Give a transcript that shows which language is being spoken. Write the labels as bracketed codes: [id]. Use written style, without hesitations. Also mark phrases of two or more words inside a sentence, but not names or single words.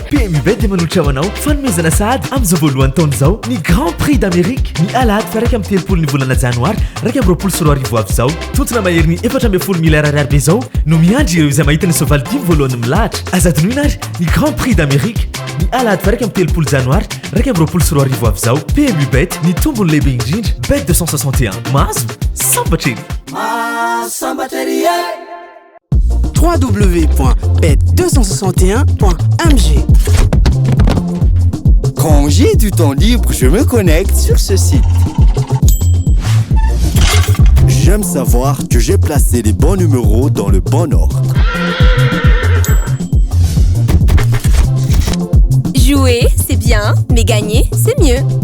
[mg] PMU Bet dia manolotra ho anao fanomezana sahady amin'izao voalohany taona izao ny Grand Prix d'Amérique ny alahady fa raika amin'ny telopolo ny volana janoary raika amin'ny roapolo sy roa arivo avy izao totona mahery ny 410 miliyara ariary be izao no miandry ireo izay mahita ny soavaly dimy voalohany milahatra azadinoina ary ny Grand Prix d'Amérique ny alahady fa raika amin'ny telopolo janoary raika amin'ny roapolo sy roa arivo avy izao PMU Bet ny tombony lehibe indrindra Bet 261 mahazo sambatra ery www.bet261.mg. [fr] Quand j'ai du temps libre, je me connecte sur ce site. J'aime savoir que j'ai placé les bons numéros dans le bon ordre. Jouer, c'est bien, mais gagner, c'est mieux.